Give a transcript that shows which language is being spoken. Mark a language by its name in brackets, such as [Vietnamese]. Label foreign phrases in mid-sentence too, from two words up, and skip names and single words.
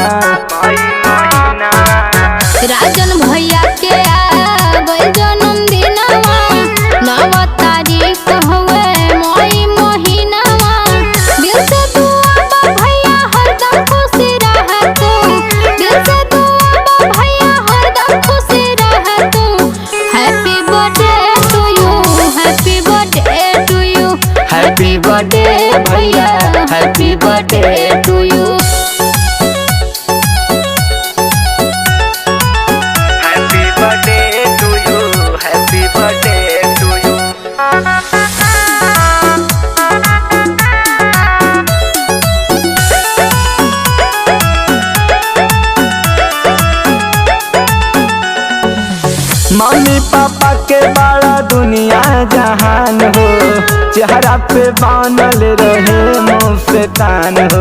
[Bhojpuri] राजन भैया के आ गई जन्मदिनवा, 9 तारीख हवे मई महीनावा। दिल से दुआ बा भैया हरदम खुशी रह तू, दिल से दुआ बा भैया हरदम खुशी रह तू। [English] Happy birthday to you, happy birthday to you, Happy birthday भैया, happy birthday to you. Happy birthday to you. Happy birthday to you. [Bhojpuri] मम्मी पापा के बड़ा दुनिया जहान हो, चेहरा पे बनल रहे मुस्कान हो।